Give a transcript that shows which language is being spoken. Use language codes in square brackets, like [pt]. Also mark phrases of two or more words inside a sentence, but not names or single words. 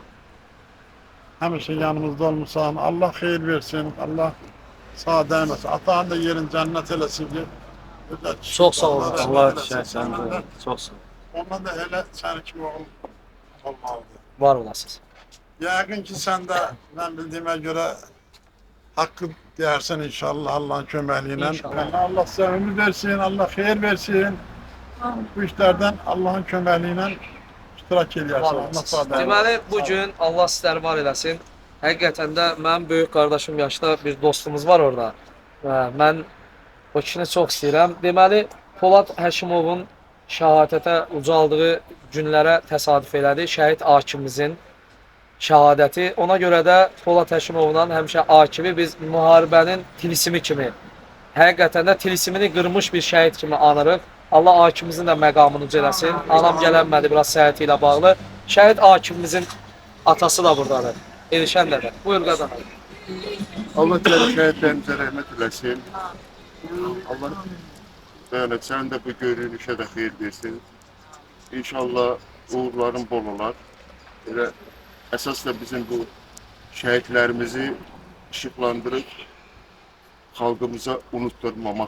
[az] Həmişə yanımızda olmuşsan, Allah xeyir versin, Allah sağ dəyməsin. Atanın da yerin cənnət eləsin ki, Çox sağ olun. Allah şəhsən. Çox sağ ol. ondan da elə səni kimi oğul olmalıdır. Var olasınız. Yəqin ki, sən də mən bildiyimə görə hakkı dersen inşallah Allah'ın köməkliğiyle. İnşallah. [tr] Yani Allah size ömür versin, Allah hayır versin. Bu işlerden Allah'ın köməkliğiyle iştirak ediyorsun. [az] Var Allah olasınız. sağ Deməli, bu gün Allah sizləri var eləsin. Həqiqətən də mənim böyük qardaşım yaşda bir dostumuz var orada. Və mən o kişini çox istəyirəm. Deməli, Polad Həşimovun şəhadətə ucaldığı günlərə təsadüf elədi. Şəhid Akifimizin şəhadəti. Ona görə də Polad Həşimovla həmişə Akifi biz müharibənin tilsimi kimi, həqiqətən də tilsimini qırmış bir şəhid kimi anırıq. Allah Akifimizin də məqamını ucələsin. Anam gələnmədi biraz səhhəti ilə bağlı. Şəhid Akifimizin atası da buradadır. Elişən dədə. Buyur qazanaq. [tr] Allah diğer şehitlerimize rahmet eylesin. Allah böyle sen de bu görünüşe de hayır versin. İnşallah uğurların bol olar. Böyle esas da bizim bu şehitlerimizi ışıklandırıp halkımıza unutturmamak.